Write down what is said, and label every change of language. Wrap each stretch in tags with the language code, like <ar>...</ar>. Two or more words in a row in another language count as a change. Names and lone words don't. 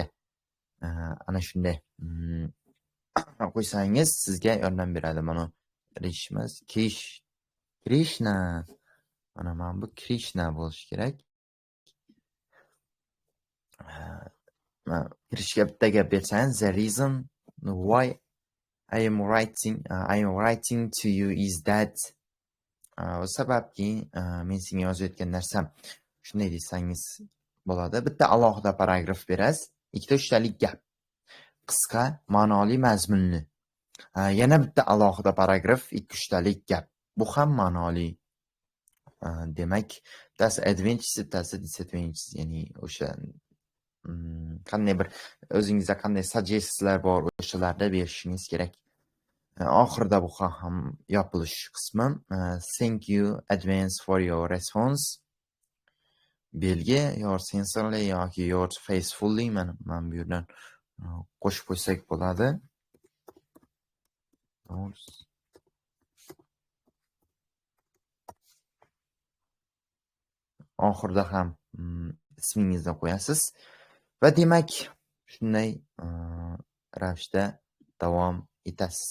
<uz>Ana shunday qo'ysangiz sizga yordam beradi. Mana Krishna. Mana bu Krishna bo'lishi kerak. Kirishga bitta gap bersangiz,</uz> <en>the reason why I am writing to you is that</en> <uz>sababki men senga yozayotgan narsam shunday desangiz bo'ladi. Bitta alohida paragraf berasiz, 2-3 talik gap. Qisqa, ma'noli, mazmunli. Yana bitta alohida paragraf, 2-3 talik gap. Bu ham ma'noli. Demak, bittasi advantage, bittasi disadvantage, ya'ni o'sha qanday bir o'zingizda qanday suggestiyalar bor, o'shalarda berishingiz kerak. Oxirida bu ham yopilish qismi.</uz> <en>Thank you advance for your response.</en> <uz>Belgi</uz> <en>your sincerely</en> <uz>yoki</uz> <en>your faithfully</en> <uz>mana bu yerdan qo'shib qo'ysak bo'ladi. Oxirida ham ismingizni qo'yasiz. Va demak, shunday ravishda davom etasiz.</uz>